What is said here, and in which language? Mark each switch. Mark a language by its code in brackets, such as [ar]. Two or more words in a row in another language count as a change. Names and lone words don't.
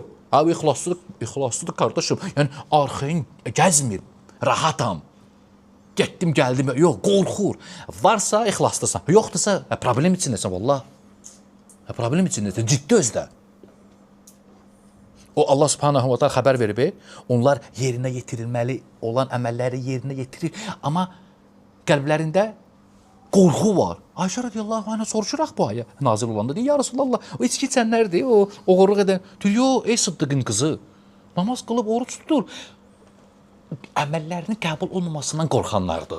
[az] Abi, ixlaslıdır qardaşım. Yəni, arxayın gəzmir, rahatam. Getdim, gəldim, yox, qorxur. Varsa, ixlaslısan. Yoxdursa, problem içindəsən, vallah. Problem içindəsən, ciddi özdə. O [ar] الله سبحانه وتعالى [az] xəbər verib, onlar yerinə yetirilməli olan əməlləri yerinə yetirir, amma qəlblərində qorxu var. Ayşə [ar] رضي الله عنها [az] soruşuraq bu ayə nazil olanda, deyir, [ar] يا رسول الله, [az] o içki içənlərdir, o oğurluq edən. Deyir, yox, ey Sıddıqın qızı, namaz qılıb, oruç tutur, əməllərinin qəbul olmamasından qorxanlardır.